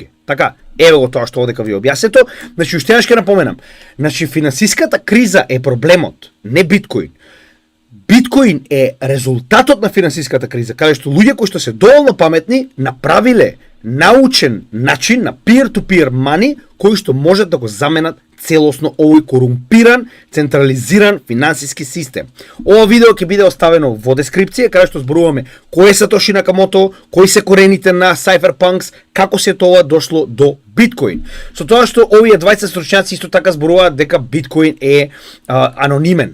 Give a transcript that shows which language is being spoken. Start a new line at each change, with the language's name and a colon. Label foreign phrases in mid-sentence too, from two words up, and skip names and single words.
Macedonian: Така, еве го тоа што одека ви објаснето. Значи уште еднаш ќе напоменам. Значи финансиската криза е проблемот, не биткоин. Биткоин е резултатот на финансиската криза, каде што луѓе кои што се доволно паметни направиле научен начин на
English: peer-to-peer money
Macedonian: кои што можат да го заменат целосно овој корумпиран, централизиран финансиски систем. Ова видео ќе биде оставено во дескрипција, каде што зборуваме кој е Сатоши Накамото, кои се корените на Cypherpunks, како се тоа дошло до биткоин. Со тоа што овие 20 стручњаци исто така зборуваат дека биткоин е анонимен.